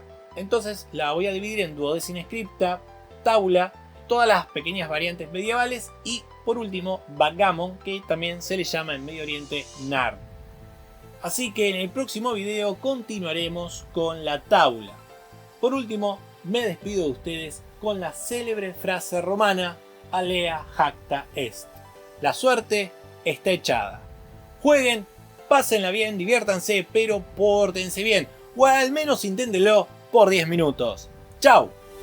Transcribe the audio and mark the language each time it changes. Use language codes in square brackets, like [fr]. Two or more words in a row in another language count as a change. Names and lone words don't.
[es] Entonces la voy a dividir en Duodecim Scripta, tabla, todas las pequeñas variantes medievales y por último backgammon, que también se le llama en Medio Oriente Narn. Así que en el próximo video continuaremos con la tabla. Por último, me despido de ustedes con la célebre frase romana [la] Alea jacta est. [es] la suerte está echada. Jueguen, pásenla bien, diviértanse, pero pórtense bien. O al menos inténtenlo por 10 minutos. ¡Chao!